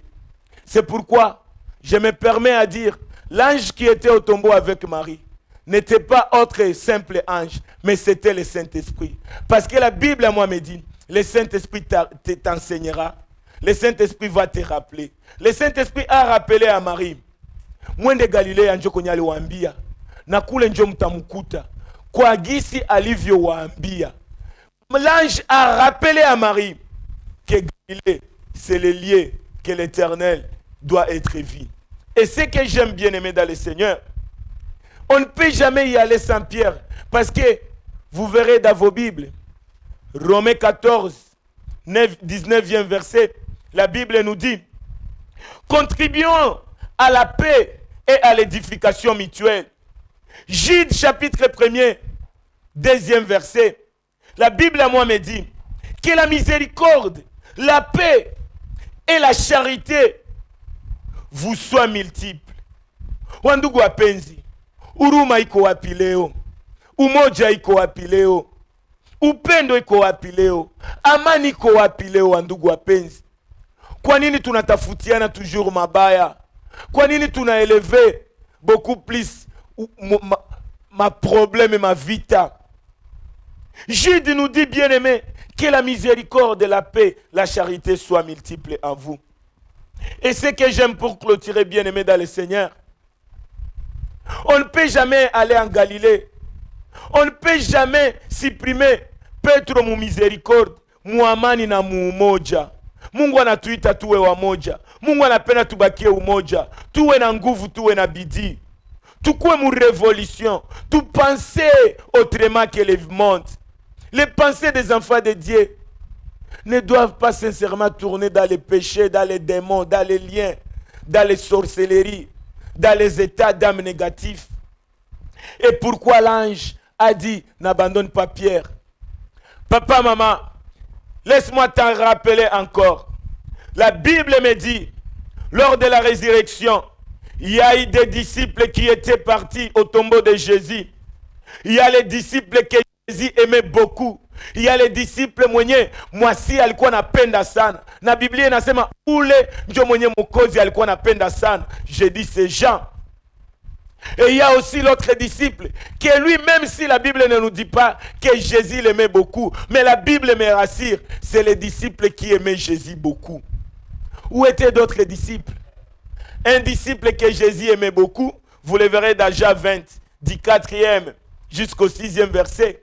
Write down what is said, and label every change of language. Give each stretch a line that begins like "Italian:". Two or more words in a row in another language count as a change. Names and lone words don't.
French: C'est pourquoi je me permets à dire, l'ange qui était au tombeau avec Marie n'était pas autre simple ange, mais c'était le Saint-Esprit. Parce que la Bible à moi me dit, le Saint-Esprit t'enseignera, le Saint-Esprit va te rappeler. Le Saint-Esprit a rappelé à Marie,
Swahili: mwende Galilea njo kwenye aliwaambia na kule njo mtamukuta kwa gisi alivyowaambia.
French: L'ange a rappelé à Marie que Galilée, c'est le lieu que l'Éternel doit être vu. Et ce que j'aime bien aimer dans le Seigneur, on ne peut jamais y aller sans Pierre. Parce que vous verrez dans vos Bibles, Romains 14, 19e verset, la Bible nous dit, contribuons à la paix et à l'édification mutuelle. Jude chapitre 1er, 2e verset. La Bible à moi me dit que la miséricorde, la paix et la charité vous soient multiples.
Swahili: Wandugu wapenzi, huruma iko wapi leo? Umoja iko wapi leo? Upendo iko wapi leo? Amani iko wapi leo wandugu wapenzi? Kwa nini tunatafutiana toujours mabaya? Kwa nini tunaelever
French: beaucoup plus
Swahili: ma problème et ma vita?
French: Jude nous dit, bien aimé, que la miséricorde, la paix, la charité soient multiples en vous. Et ce que j'aime pour clôturer, bien aimé dans le Seigneur, on ne peut jamais aller en Galilée. On ne peut jamais supprimer Petro mu miséricorde,
Swahili: mu amani na mu umoja. Mungu anatuita tuwe wamoja. Mungu anapenda tubakie umoja. Tuwe na nguvu, tuwe na bidii. Tukue mu révolution.
French: Tu penser autrement que le monde. Les pensées des enfants de Dieu ne doivent pas sincèrement tourner dans les péchés, dans les démons, dans les liens, dans les sorcelleries, dans les états d'âme négatifs. Et pourquoi l'ange a dit, n'abandonne pas Pierre. Papa, maman, laisse-moi t'en rappeler encore. La Bible me dit, lors de la résurrection, il y a eu des disciples qui étaient partis au tombeau de Jésus. Il y a les disciples que Jésus aimait beaucoup. Il y a les disciples
Swahili: mwenye mwasi alikuwa napenda sana. Na Biblia inasema ule ndio mwenye mwokozi alikuwa napenda sana.
French: Je dis c'est Jean. Et il y a aussi l'autre disciple que lui, même si la Bible ne nous dit pas que Jésus l'aimait beaucoup, mais la Bible me rassure, c'est les disciples qui aimaient Jésus beaucoup. Où étaient d'autres disciples? Un disciple que Jésus aimait beaucoup, vous le verrez dans Jean 20, du 4e jusqu'au 6e verset.